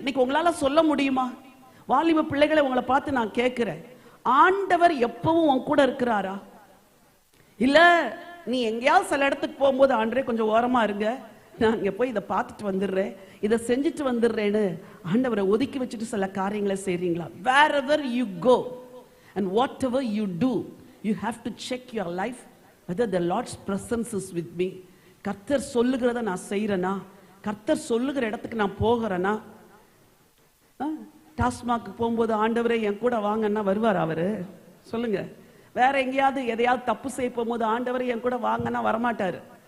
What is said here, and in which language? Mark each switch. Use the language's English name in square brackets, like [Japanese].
[Tamil] இன்னைக்கு உங்களால சொல்ல முடியுமா? வாலிப பிள்ளைகளை உங்களை பார்த்து நான் கேட்கிறேன், ஆண்டவர் எப்பவும் உன் கூட இருக்கிறாரா? இல்ல நீ எங்கேயாவது சில இடத்துக்கு போகும்போது, ஆண்டரே கொஞ்சம் ஓரமா இருங்க, நான் இங்க போய் இதை பார்த்துட்டு வந்துடுறேன், இதை செஞ்சுட்டு வந்துடுறேன்னு ஆண்டவரை ஒதுக்கி வச்சுட்டு சில காரியங்களை செய்றீங்களா? [English] wherever you go and whatever you do, you have to check your life whether the Lord's presence is with me. [Tamil] கர்த்தர் சொல்லுகிறத நான் செய்யறேனா? கர்த்தர் சொல்லுகிற இடத்துக்கு நான் போகிறேனா? டாஸ்மாக்கு போகும்போது ஆண்டவரே என் கூட வாங்கன்னா வருவார் அவரு? சொல்லுங்க. வேற எங்கேயாவது எதையாவது தப்பு செய்ய போகும்போது ஆண்டவரே என் கூட வாங்கன்னா வரமாட்டாரு.